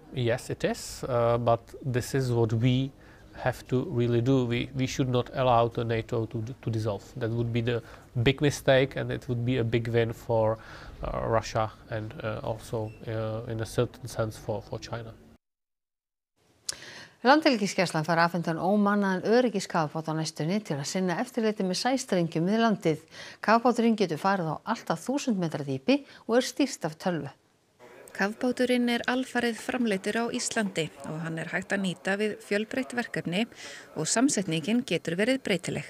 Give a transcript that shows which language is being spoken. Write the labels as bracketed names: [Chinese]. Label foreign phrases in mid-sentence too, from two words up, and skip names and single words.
[English] Yes, it is, but this is what we have to really do. We should not allow the NATO to dissolve. That would be the big mistake, and it would be a big win for Russia and also in a certain sense for China. [Icelandic] Landhelgisgæslan fær afhentan ómannaðan öryggiskafbát á næstunni til að sinna eftirliti með sæstrengjum við landið. Kafbáturinn getur farið á allt að 1000 metra dýpi og stýrt af tölvu. Kafbáturinn alfarið framleiddur á Íslandi og hann hægt að nýta við fjölbreytt verkefni og samsetningin getur verið breytileg.